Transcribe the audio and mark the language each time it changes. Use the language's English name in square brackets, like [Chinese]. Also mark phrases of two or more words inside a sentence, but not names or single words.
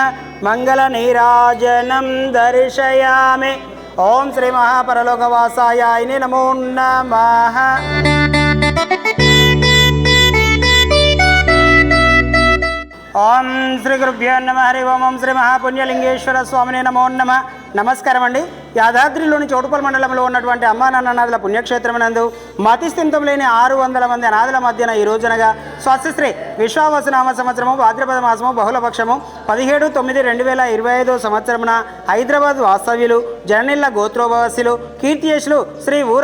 [Sanskrit] मंगल नीराजनं दर्शयामि। ओं श्री महापरलोकवासाय नमो नमः। ओं श्री गुरुभ्यो नमः हरि ओं श्री महापुण्यलिंगेश्वर स्वामिने नमो नमः। [Telugu] నమస్కారం అండి। యాదాద్రిలోని చౌటుపల్లి మండలంలో ఉన్నటువంటి అమ్మా నాన్ననాథుల పుణ్యక్షేత్రమునందు మతిస్థిమితం లేని 600 మంది అనాథుల మధ్యన ఈ రోజునగా స్వస్తిశ్రీ విశ్వావసునామ సంవత్సరము భాద్రపద మాసము బహుళపక్షము 17/9/2025 సంవత్సరమున హైదరాబాద్ వాస్తవ్యులు జననిల్ల గోత్రోభవస్యులు కీర్తియశ్లు శ్రీ ఊర